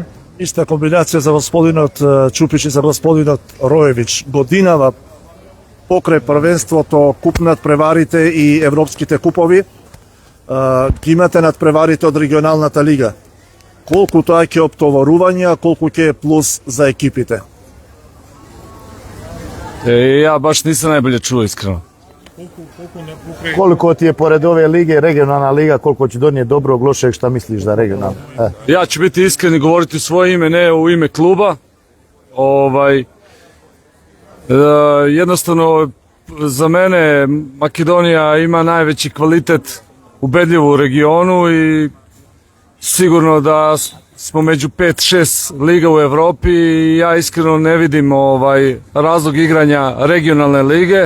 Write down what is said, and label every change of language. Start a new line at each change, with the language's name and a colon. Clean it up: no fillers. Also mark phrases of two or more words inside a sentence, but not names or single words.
Macedonian: Иста комбинација за господинот Чупич и за господинот Роевич. Годинава покрај првенството, куп надпреварите и европските купови, ги имате надпреварите од регионалната лига. Колку тоа ќе оптоварување, колку ќе е плюс за екипите?
Serbian: Ja baš nisam najbolje čuo iskreno.
Macedonian: Колку ти е поред овие лиги, регионална лига, колку ќе доние добро,
Serbian: лошeg, šta misliš za regionalno? Ja ću biti iskren i govoriti u svoje ime, ne u ime kluba. Jednostavno, za mene Makedonija ima najveći kvalitet ubedljivo u regionu i sigurno da smo među 5-6 liga u Evropi i ja iskreno ne vidim razlog igranja regionalne lige.